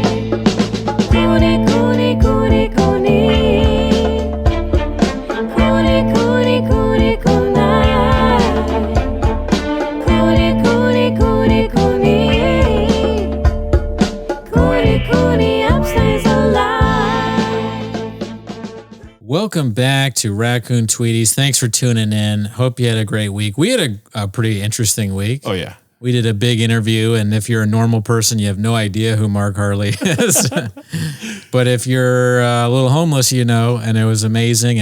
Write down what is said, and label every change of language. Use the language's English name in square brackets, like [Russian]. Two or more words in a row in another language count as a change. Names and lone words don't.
[English] Cooney, Cooney, Cooney, Cooney. Cooney, Cooney, Cooney, Cooney. Cooney, Cooney, Cooney, Cooney. Cooney, Cooney, upstays alive. Welcome back to Raccoon Tweeties. Thanks for tuning in. Hope you had a great week. We had a pretty interesting week. Oh, yeah. We did a big interview, and if you're a normal person, you have no idea who Mark Harley is. But if you're a little homeless, you know, and it was amazing.